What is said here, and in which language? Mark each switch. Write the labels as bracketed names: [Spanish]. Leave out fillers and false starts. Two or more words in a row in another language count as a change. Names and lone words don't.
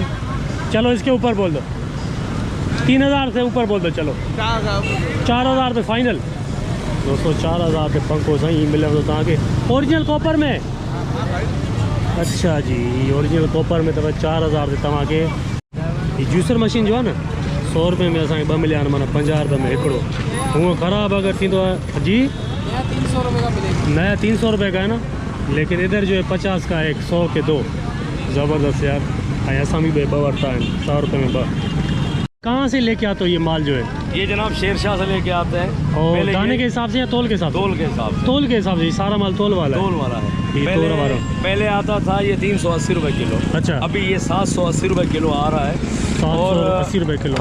[Urdu] چلو اس کے اوپر بول دو، 3000 سے اوپر بول دو. چلو 4000 پہ فائنل دوستوں. [Sindhi] 4000 पे पंखो सही मिले तो तव्हांखे ओरिजिनल कॉपर में। अच्छा जी, ओरिजिनल कॉपर में तो 4000 से तव्हांखे। [Urdu] یہ [English] juicer machine [Urdu] جو ہے نا 100 روپے میں [Sindhi] असांखे 2 मिलिया आहिनि, माना 50 रुपये में हिकिड़ो। हूँ ख़राब अगर थींदो आहे जी [Urdu] 300 روپے کا ملے گا. نیا 300 روپے کا ہے نا، لیکن ادھر جو ہے 50 کا ایک، 100 کے 2. ज़बरदस्त यार। [Sindhi] ऐं असां भी 2 वरिता आहिनि, 100 रुपये में 2। [Urdu] کہاں سے لے کے آتے ہو یہ مال جو ہے? یہ جناب شیرشاہ سے لے کے آتے ہیں. اور پہلے دانے یہ کے حساب سے یا تول کے حساب سے? تول کے حساب سے. تول کے حساب سے یہ سارا مال تول والا ہے. تول والا ہے. یہ تول والا. پہلے آتا تھا یہ 380 روپے کلو. اچھا. ابھی یہ 780 روپے کلو آ رہا ہے. 780 روپے کلو.